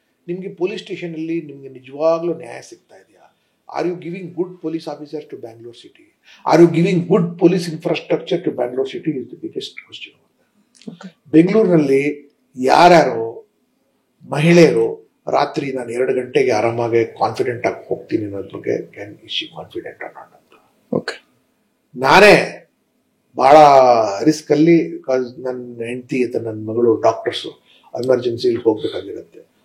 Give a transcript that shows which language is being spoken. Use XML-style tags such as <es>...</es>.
<kn>ನಿಮಗೆ ಪೊಲೀಸ್ ಸ್ಟೇಷನಲ್ಲಿ ನಿಮಗೆ ನಿಜವಾಗ್ಲೂ ನ್ಯಾಯ ಸಿಗ್ತಾ ಇದೆಯಾ?</kn> <en>Are you giving good police officers to Bangalore city? Are you giving good police infrastructure to Bangalore city is the biggest question.</en> <kn>ಬೆಂಗಳೂರಿನಲ್ಲಿ ಯಾರ್ಯಾರು ಮಹಿಳೆಯರು ರಾತ್ರಿ ನಾನು 2 ಗಂಟೆಗೆ ಆರಾಮಾಗಿ ಕಾನ್ಫಿಡೆಂಟ್ ಆಗಿ ಹೋಗ್ತೀನಿ ಅನ್ನೋದ್ರ ಬಗ್ಗೆ</kn> <en>can is she confident</en> <kn>ಅನ್ನೋಣ ಅಂತ. ನಾನೇ ಭಾಳ ರಿಸ್ಕಲ್ಲಿ, ನನ್ನ ಹೆಂಡತಿ ಅಥವಾ ನನ್ನ ಮಗಳು ಡಾಕ್ಟರ್ಸು ಎಮರ್ಜೆನ್ಸಿಲಿ ಹೋಗ್ಬೇಕಾಗಿರುತ್ತೆ.</kn>